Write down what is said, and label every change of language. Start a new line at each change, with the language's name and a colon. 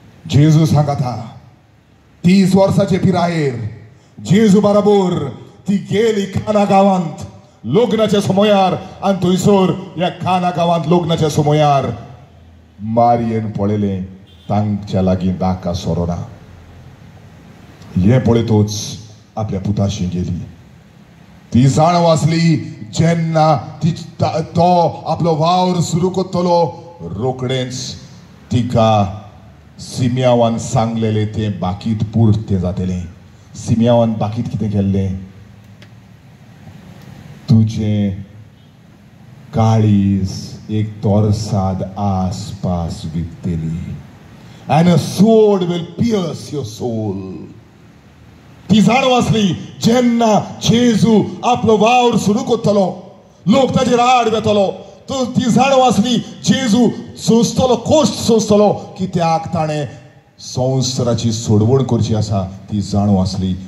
Goan Konkani: जेजू सांगता 30 वर्साचे पिरायेर जेजू बरोबर ती गेली काना गावांत लग्नाच्या समयार आनी थंयसर ह्या काना गावांत लग्नाच्या समयार मारयेन पळयलें तांच्या लागीं दाका सोरोना. हे पळयतोच आपल्या पुताशी गेली. ती जाणव आसली जेन्ना तो आपलो वावर सुरू करतलो रोखडेंच तिका सिमियावान सांगलेले ते बाकीत पुर्त जातले. सिमियावान बाकीत कितें केल्लें? तुझे काळीज एक तोरसाद आसपास विकतली
English: and a sword will pierce your soul.
Goan Konkani: ती जाणव आसली जेन्ना जेजू आपलो वावर सुरू करतलो लोक ताजेर आड वेतलो ती जाणव आसली जेजू सोंसतलो कोश्ट सोंसतलो कित्याक ताणें संवसाराची सोडवण करची आसा ती जाणव आसली.